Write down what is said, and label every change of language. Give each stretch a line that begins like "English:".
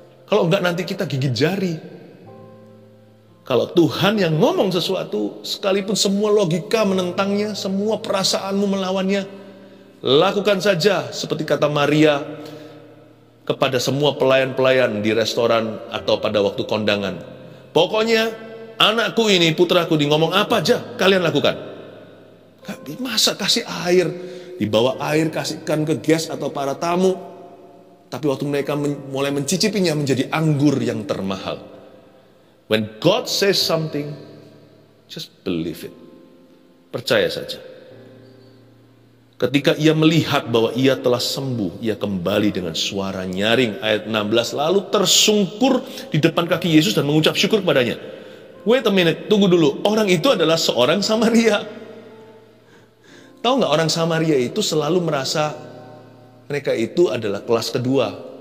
Indonesian: Kalau enggak, nanti kita gigit jari. Kalau Tuhan yang ngomong sesuatu, sekalipun semua logika menentangnya, semua perasaanmu melawannya, lakukan saja seperti kata Maria kepada semua pelayan-pelayan di restoran atau pada waktu kondangan. Pokoknya anakku ini, putraku ini ngomong apa aja, kalian lakukan. Masa kasih air, dibawa air, kasihkan ke guest atau para tamu. Tapi waktu mereka mulai mencicipinya, menjadi anggur yang termahal.
English: When God says something, just believe it.
Indonesian: Percaya saja. Ketika ia melihat bahwa ia telah sembuh, ia kembali dengan suara nyaring. Ayat 16, lalu tersungkur di depan kaki Yesus dan mengucap syukur kepadanya.
English: Wait a minute,
Indonesian: tunggu dulu. Orang itu adalah seorang Samaria. Tahu nggak, orang Samaria itu selalu merasa mereka itu adalah kelas kedua.